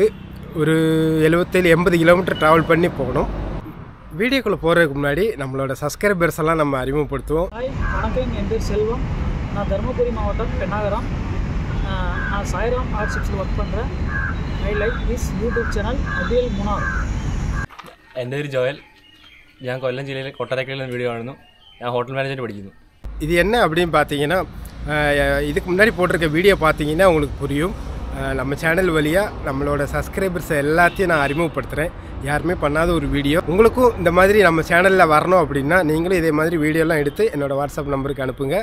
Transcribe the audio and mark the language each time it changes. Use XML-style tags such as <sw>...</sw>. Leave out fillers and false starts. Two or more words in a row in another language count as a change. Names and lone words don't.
<ta>ஒரு 77-80 கிலோமீட்டர் ட்ராவல் பண்ணி போகணும். வீடியோக்குள்ளே போகிறதுக்கு முன்னாடி நம்மளோட சப்ஸ்கிரைபர்ஸ் எல்லாம் நம்ம அறிமுகப்படுத்துவோம். ஹாய், வணக்கம். என் பேர் செல்வம். நான் தருமபுரி மாவட்டம் பெண்ணாகரம். நான் சாய்ராம் ஆர்ட்ஸில் ஒர்க் பண்ணுறேன்.</ta> <en>I like this YouTube channel</en> <ta>அபில் முனார்.</ta> <ml>എൻ്റെ പേര് ജോയൽ. ഞാൻ കൊല്ലം ജില്ലയിലെ കൊട്ടാരക്കരയിൽ വീഡിയോ കാണുന്നു. ഞാൻ</ml> <en>hotel management</en> <ml>പഠിക്കുന്നു.</ml> <ta>இது என்ன அப்படின்னு பார்த்தீங்கன்னா, இதுக்கு முன்னாடி போட்டிருக்க வீடியோ பார்த்தீங்கன்னா உங்களுக்கு புரியும். நம்ம சேனல் வழியாக நம்மளோட சப்ஸ்கிரைபர்ஸை எல்லாத்தையும் நான் அறிமுகப்படுத்துகிறேன். யாருமே பண்ணாத ஒரு வீடியோ. உங்களுக்கும் இந்த மாதிரி நம்ம சேனலில் வரணும் அப்படின்னா நீங்களும் இதே மாதிரி வீடியோலாம் எடுத்து என்னோடய வாட்ஸ்அப் நம்பருக்கு அனுப்புங்க.</ta>